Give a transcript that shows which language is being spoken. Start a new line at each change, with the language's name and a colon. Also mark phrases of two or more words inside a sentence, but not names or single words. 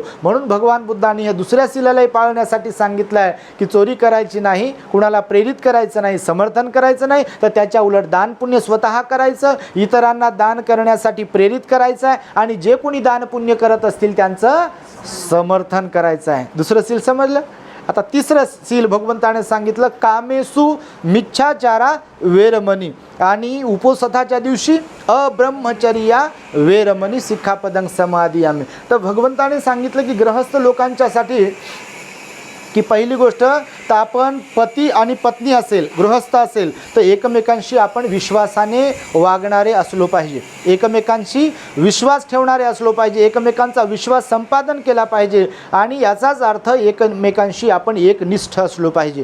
Marathi: म्हणून भगवान बुद्धांनी हे दुसऱ्या शिलालाही पाळण्यासाठी सांगितलं आहे की चोरी करायची नाही, कुणाला प्रेरित करायचं नाही, समर्थन करायचं नाही, तर त्याच्या उलट दान पुण्य स्वतः करायचं, इतरांना दान करण्यासाठी प्रेरित करायचं आहे आणि जे कोणी दान पुण्य करत असतील त्यांचं समर्थन करायचं आहे. दुसरं सील समजलं. आता तिसरं सील भगवंताने सांगितलं
Pali: कामेसु मिच्छाचारा वेरमणी,
Marathi: आणि उपोषथाच्या दिवशी
Pali: अब्रह्मचर्या वेरमणी सिक्खापदं समादियामी.
Marathi: तर भगवंताने सांगितलं की गृहस्थ लोकांच्यासाठी की पहिली गोष्ट तर आपण पती आणि पत्नी असेल, गृहस्थ असेल तर एकमेकांशी आपण विश्वासाने वागणारे असलो पाहिजे, एकमेकांशी विश्वास ठेवणारे असलो पाहिजे, एकमेकांचा विश्वास संपादन केला पाहिजे आणि याचाच अर्थ एकमेकांशी आपण एकनिष्ठ असलो पाहिजे.